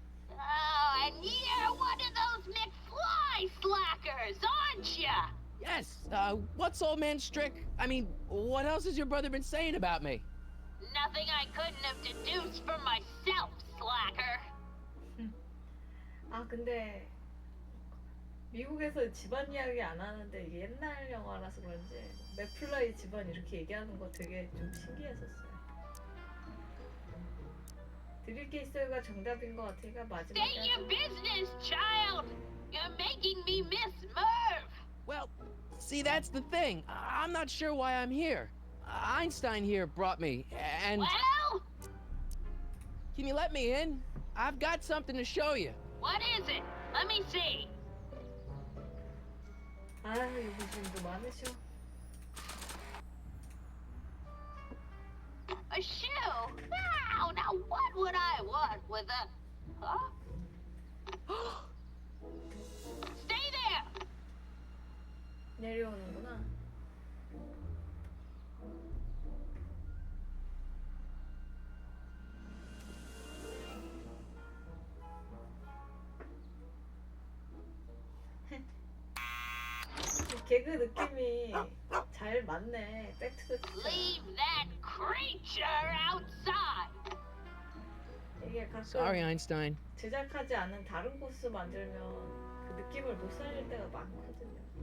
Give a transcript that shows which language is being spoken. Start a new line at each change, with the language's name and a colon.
English: Oh, and you're one of those McFly slackers, aren't ya? Yes, what's old man what else has your brother been saying about me? Nothing I couldn't have deduced for myself, slacker.
Korean: 아 근데 미국에서 집안 이야기 안 하는데 이게 옛날 영화라서 그런지 맥플라이 집안 이렇게 얘기하는 거 되게 좀 신기했었어요. 드릴 게 있어요가 정답인 것 같으니까 마지막에
English: State your business, child. You're making me miss Merv. Well, see, that's the thing. I'm not sure why I'm here. Einstein here brought me, and... Well, Can you let me in? I've got something to show you. what is it? Let me see.
Korean: 아유 요즘도 많으셔.
English: A shoe? Wow, now what would I want with a... Huh? Stay there!
Korean: 내려오는구나. 개그 느낌이 잘 맞네. 백투더퓨처.
English: Leave that creature outside!
Korean: 이게 가끔
English: Sorry, Einstein.
Korean: 제작하지 않은 다른 코스 만들면 그 느낌을 못 살릴 때가 많거든요.